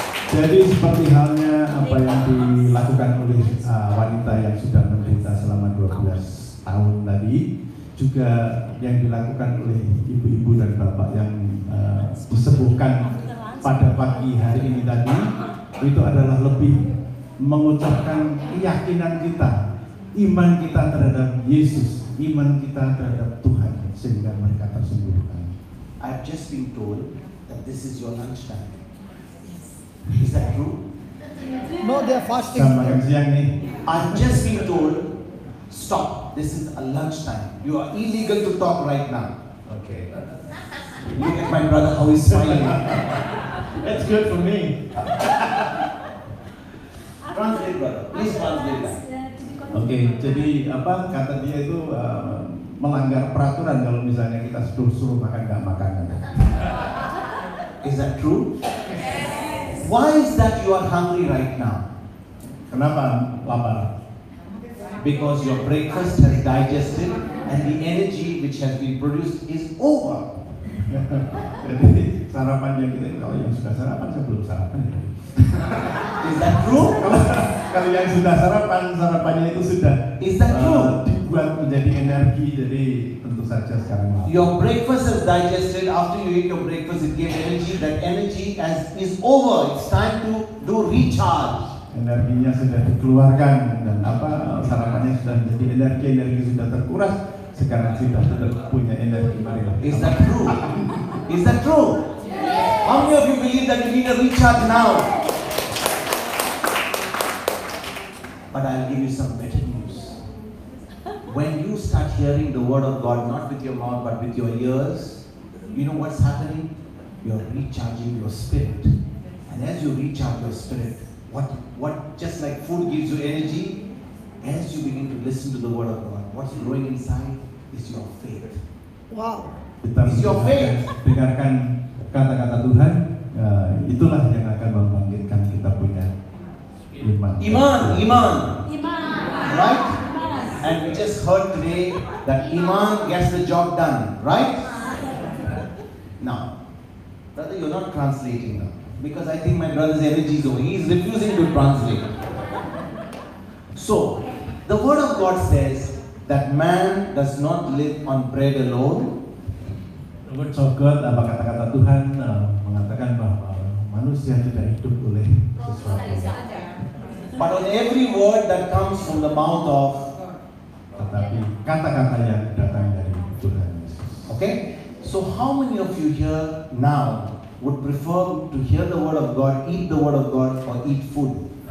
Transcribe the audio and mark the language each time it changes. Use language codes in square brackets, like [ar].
[id] Jadi seperti halnya apa yang dilakukan oleh wanita yang sudah menderita selama 12 tahun tadi, juga yang dilakukan oleh ibu-ibu dan bapak yang disembuhkan pada pagi hari ini tadi, itu adalah lebih mengucapkan keyakinan kita, iman kita terhadap Yesus, iman kita terhadap Tuhan, sehingga mereka tersembuhkan. [en] I've just been told that this is your lunchtime. Is that true? No, they are fasting. [id] Sama makan siang nih. [en] I've just been told, stop, this is a lunchtime. You are illegal to talk right now. Okay. Look at my brother, how he's smiling. That's good for me. Translate, brother. Please translate that. [id] Oke, jadi apa kata dia itu melanggar peraturan kalau misalnya kita suruh makan nggak makan. [en] Is that true? Why is that you are hungry right now? [id] Kenapa lapar? [en] Because your breakfast has digested and the energy which has been produced is over. [id] Jadi sarapan yang kita kalau yang sudah sarapan saya belum sarapan. [en] Is that true? [id] Kalau yang sudah sarapannya itu sudah dibuat menjadi energi, jadi tentu saja sekarang lapar. [en] Your breakfast is digested. After you eat your breakfast, it gives energy. That energy is over. It's time to do recharge. [id] Energinya sudah dikeluarkan dan sarapannya sudah menjadi energi sudah terkuras. sekarang sudah punya energi, marilah. [en] Is that true? Is that true? How many of you believe that you need a recharge now? But I'll give you some better news. When you start hearing the word of God, not with your mouth but with your ears, you know what's happening? You're recharging your spirit. And as you recharge your spirit, what just like food gives you energy, as you begin to listen to the word of God, what's growing inside is your faith. Wow. [id] Kita [en] Is your faith. [id] dengarkan kata-kata Tuhan, itulah yang akan membangkitkan kita punya iman. Iman. Iman. [en] Right? And we just heard today that Iman gets the job done. Right? Now, brother, you're not translating now. Because I think my brother's energy is over. He is refusing to translate. So, the word of God says that man does not live on bread alone. The words of God, [id] kata-kata Tuhan mengatakan bahwa manusia tidak hidup oleh sesuatu, [en] But on every word that comes from the mouth of, [id] tetapi kata-kata yang datang dari Tuhan Yesus. [en] okay? So how many of you here now would prefer to hear the word of God, eat the word of God, or eat food?